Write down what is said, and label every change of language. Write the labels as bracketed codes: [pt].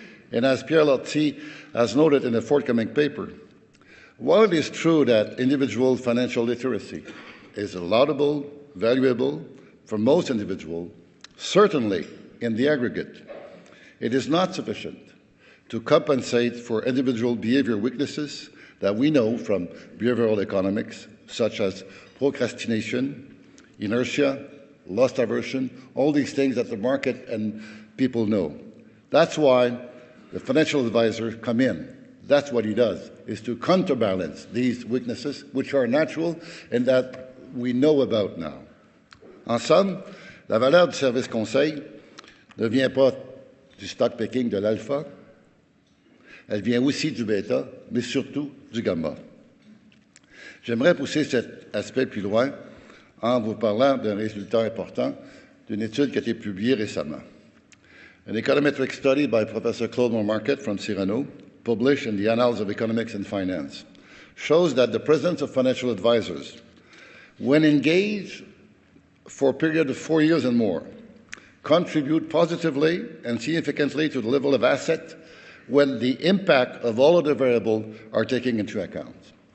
[en] And as Pierre Lortie has noted in a forthcoming paper, while it is true that individual financial literacy is laudable, valuable for most individuals, certainly in the aggregate, it is not sufficient to compensate for individual behavior weaknesses that we know from behavioral economics, such as procrastination, inertia, loss aversion, all these things that the market and people know. That's why the financial advisor come in. That's what he does, is to counterbalance these weaknesses, which are natural and that we know about now. [fr] En somme, la valeur du service conseil ne vient pas du stock picking de l'alpha, elle vient aussi du bêta, mais surtout du gamma. J'aimerais pousser cet aspect plus loin en vous parlant d'un résultat important d'une étude qui a été publiée récemment. [en] An econometric study by Professor Claude Montmarket from Cyrano, published in the Annals of Economics and Finance, shows that the presence of financial advisors, when engaged for a period of 4 years and more, contribute positively and significantly to the level of asset when the impact of all of the variables are taken into account.